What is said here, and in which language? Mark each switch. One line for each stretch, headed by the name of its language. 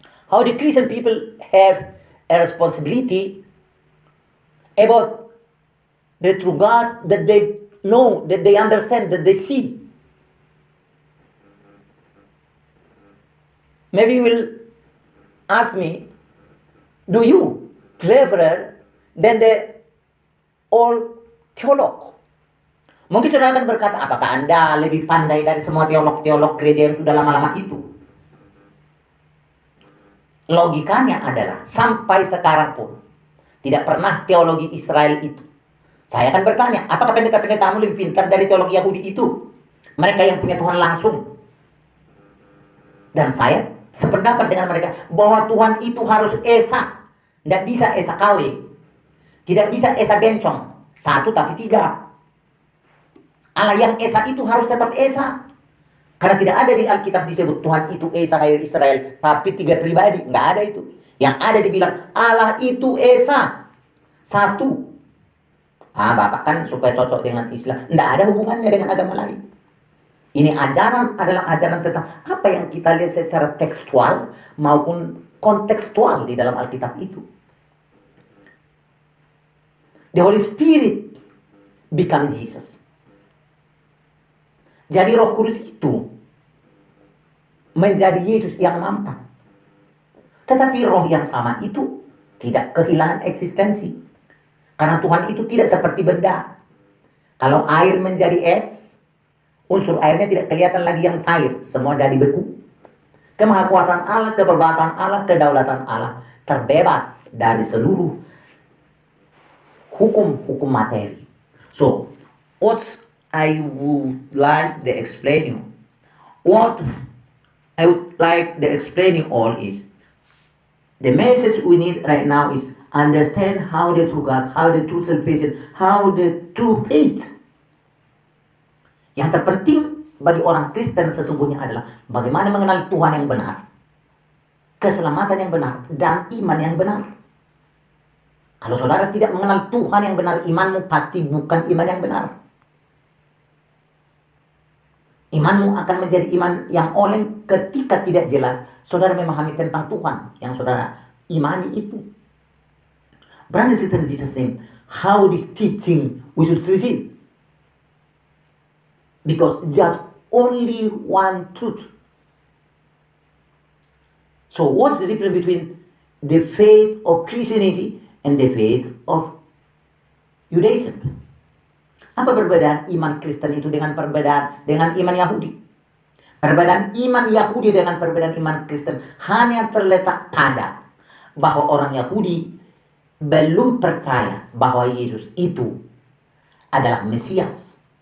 English: How the Christian people have a responsibility about the true God that they know, that they understand, that they see. Maybe you will ask me, do you cleverer than the old theolog?
Indonesian: Mungkin saudara akan berkata, apakah Anda lebih pandai dari semua teolog-teolog gereja yang sudah lama-lama itu? Logikanya adalah, sampai sekarang pun, tidak pernah teologi Israel itu. Saya akan bertanya, apakah pendeta-pendetamu lebih pintar dari teologi Yahudi itu? Mereka yang punya Tuhan langsung. Dan saya sependapat dengan mereka, bahwa Tuhan itu harus Esa. Tidak bisa Esa KW. Tidak bisa Esa bencong. 1 tapi 3. Allah yang Esa itu harus tetap Esa. Karena tidak ada di Alkitab disebut Tuhan itu Esa kayak Israel, tapi 3 pribadi. Nggak ada itu. Yang ada dibilang Allah itu Esa. 1. Bapak kan supaya cocok dengan Islam. Nggak ada hubungannya dengan agama lain. Ini ajaran adalah ajaran tentang apa yang kita lihat secara tekstual maupun kontekstual di dalam Alkitab itu.
English: The Holy Spirit become Jesus.
Indonesian: Jadi Roh Kudus itu menjadi Yesus yang nampak. Tetapi roh yang sama itu tidak kehilangan eksistensi. Karena Tuhan itu tidak seperti benda. Kalau air menjadi es, unsur airnya tidak kelihatan lagi yang cair. Semua jadi beku. kemahakuasaan Allah, kebebasan Allah, kedaulatan Allah, terbebas dari seluruh hukum-hukum materi.
English: So, what I would like to explain you, what I would like to explain you all is, the message we need right now is understand how the true God, how the true salvation, how the true faith.
Indonesian: Yang terpenting bagi orang Kristen sesungguhnya adalah bagaimana mengenal Tuhan yang benar, keselamatan yang benar, dan iman yang benar. Kalau saudara tidak mengenal Tuhan yang benar, imanmu pasti bukan iman yang benar. Imanmu akan menjadi iman yang oleng ketika tidak jelas saudara memahami tentang Tuhan yang saudara imani itu.
English: Brothers and sisters in Jesus' name, how this teaching we should receive? Because just only one truth. So what's the difference between the faith of Christianity and the faith of Judaism?
Indonesian: Apa perbedaan iman Kristen itu dengan iman Yahudi? Perbedaan iman Yahudi dengan perbedaan iman Kristen hanya terletak pada bahwa orang Yahudi belum percaya bahwa Yesus itu adalah Mesias.